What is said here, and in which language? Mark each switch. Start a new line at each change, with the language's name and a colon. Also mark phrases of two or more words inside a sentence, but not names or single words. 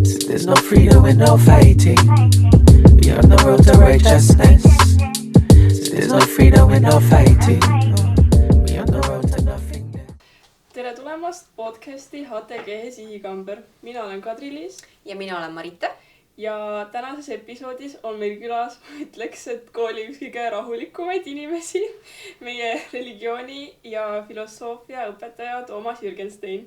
English: There's no freedom with no fighting. We on the road to righteousness. There's no freedom with no fighting. We on the road to nothingness.
Estonian: Tere tulemast podcasti HTG Sihikamber. Mina olen Kadri-Liis. Ja mina olen Marita. Ja tänases episoodis on meil külas, ma ütleks, et kooli üks kõige rahulikumaid inimesi. Meie religiooni ja filosoofia õpetaja Toomas Jürgenstein.